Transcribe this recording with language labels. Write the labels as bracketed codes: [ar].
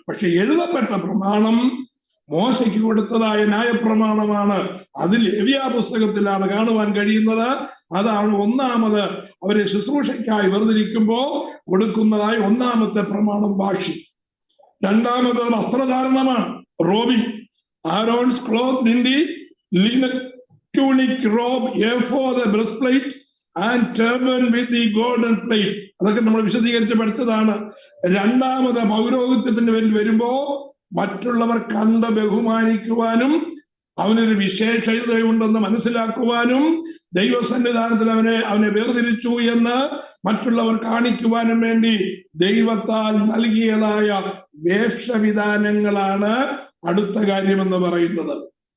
[ml] പക്ഷെ എഴുതപ്പെട്ട പ്രമാണം മോശയ്ക്ക് കൊടുത്തതായ ന്യായപ്രമാണമാണ്. അത് ലേവ്യ പുസ്തകത്തിലാണ് കാണുവാൻ കഴിയുന്നത്. അതാണ് ഒന്നാമത് അവരെ ശുശ്രൂഷയ്ക്കായി വേർതിരിക്കുമ്പോൾ കൊടുക്കുന്നതായ ഒന്നാമത്തെ പ്രമാണം ഭാഷി. രണ്ടാമത് വസ്ത്രധാരണമാണ്, റോബിംഗ്. [en] Aaron's cloth in the linen tunic, robe, ephod, the breastplate and turban with the golden plate. [ml] അതൊക്കെ നമ്മൾ വിശദീകരിച്ച് പഠിച്ചതാണ്. രണ്ടാമത് പൗരോഹിത്യത്തിന് വേണ്ടി വരുമ്പോ മറ്റുള്ളവർ കണ്ട് ബഹുമാനിക്കുവാനും അവനൊരു വിശേഷതയുണ്ടെന്ന് മനസ്സിലാക്കുവാനും ദൈവസന്നിധാനത്തിൽ അവനെ വേർതിരിച്ചു എന്ന് മറ്റുള്ളവർ കാണിക്കുവാനും വേണ്ടി ദൈവത്താൽ നൽകിയതായ വേഷവിധാനങ്ങളാണ് അടുത്ത കാര്യമെന്ന് പറയുന്നത്.